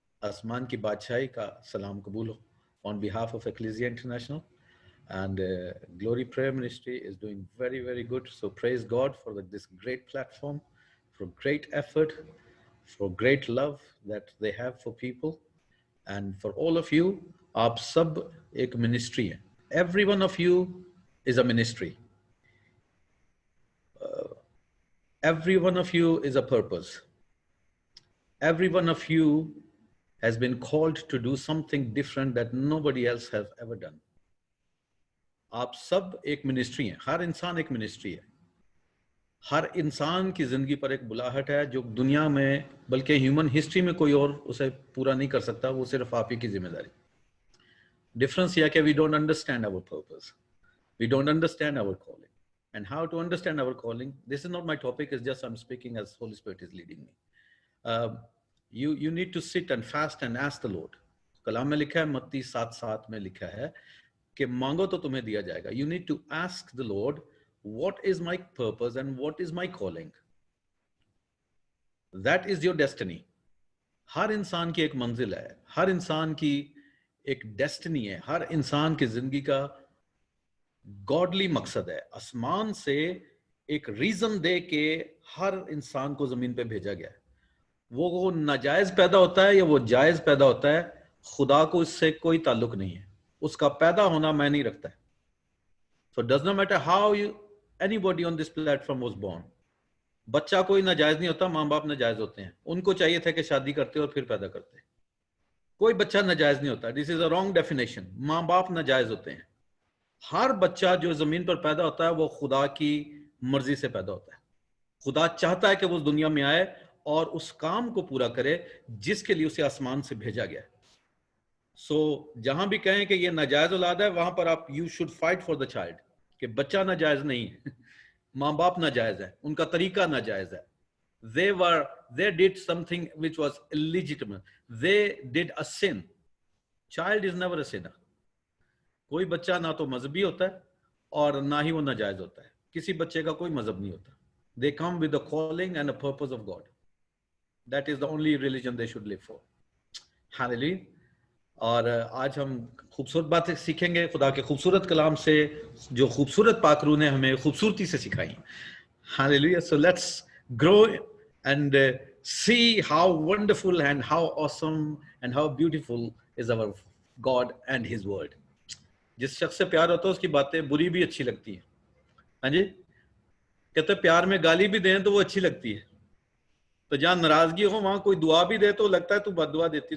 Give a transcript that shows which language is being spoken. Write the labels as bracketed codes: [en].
[hi] आसमान की बादशाही का सलाम कबूल हो. [en] On behalf of Ecclesia International and Glory Prayer Ministry is doing very, very good. So praise God for this great platform, for great effort, for great love that they have for people, and for all of you. [hi] आप सब एक ministry है. [en] Every one of you is a ministry. Every one of you is a purpose. Every one of you has been called to do something different that nobody else has ever done. [hi] आप सब एक ministry हैं. हर इंसान एक ministry है. हर इंसान की जिंदगी पर एक बुलाहट है जो दुनिया में, बल्कि ह्यूमन हिस्ट्री में कोई और उसे पूरा नहीं कर सकता. वो सिर्फ आप ही की जिम्मेदारी. [en] Difference यह कि we don't understand our purpose, we don't understand our calling, and how to understand our calling. This is not my topic, is just I am speaking as holy spirit is leading me. you need to sit and fast and ask the Lord. [hi] कलाम में लिखा है, मत्ती 7:7 में लिखा है कि मांगो तो तुम्हें दिया जाएगा. [en] You need to ask the Lord, what is my purpose and what is my calling? That is your destiny. [hi] हर इंसान की एक मंजिल है, हर इंसान की एक डेस्टिनी है, हर इंसान की जिंदगी का गॉडली मकसद है. आसमान से एक रीजन दे के हर इंसान को जमीन पे भेजा गया है. वो नाजायज पैदा होता है या वो जायज पैदा होता है, खुदा को इससे कोई ताल्लुक नहीं है. उसका पैदा होना मैं नहीं रखता है. [en] So it does not matter how anybody on this platform was born. [hi] बच्चा कोई नाजायज नहीं होता, माँ बाप नाजायज होते हैं. उनको चाहिए था कि शादी करते और फिर पैदा करते. कोई बच्चा नाजायज नहीं होता. [en] This is a wrong definition. [hi] माँ बाप नाजायज होते हैं. हर बच्चा जो जमीन पर पैदा होता है वो खुदा की मर्जी से पैदा होता है. खुदा चाहता है कि वो दुनिया में आए और उस काम को पूरा करे जिसके लिए उसे आसमान से भेजा गया. सो जहां भी कहें कि ये नाजायज औलाद है, वहां पर आप [en] you should fight for the child, [hi] कि बच्चा नाजायज नहीं है. माँ बाप नाजायज है, उनका तरीका नाजायज है. [en] they did something which was illegitimate. They did a sin. Child is never a sinner. [hi] कोई बच्चा ना तो मजहबी होता है और ना ही वो नाजायज होता है. किसी बच्चे का कोई मजहब नहीं होता. [en] They come with the calling and a purpose of God. That is the only religion they should live for. Hallelujah. [hi] और आज हम खूबसूरत बातें सीखेंगे खुदा के खूबसूरत कलाम से, जो खूबसूरत पाकरू ने हमें खूबसूरती से सिखाई. [en] Hallelujah. So let's grow and see how wonderful and how awesome and how beautiful is our God and His word. [hi] जिस शख्स से प्यार होता है उसकी बातें बुरी भी अच्छी लगती हैं. हाँ जी, कहते प्यार में गाली भी दें तो वो अच्छी लगती है. तो जहां नाराजगी हो वहां कोई दुआ भी दे तो लगता है तू बददुआ देती.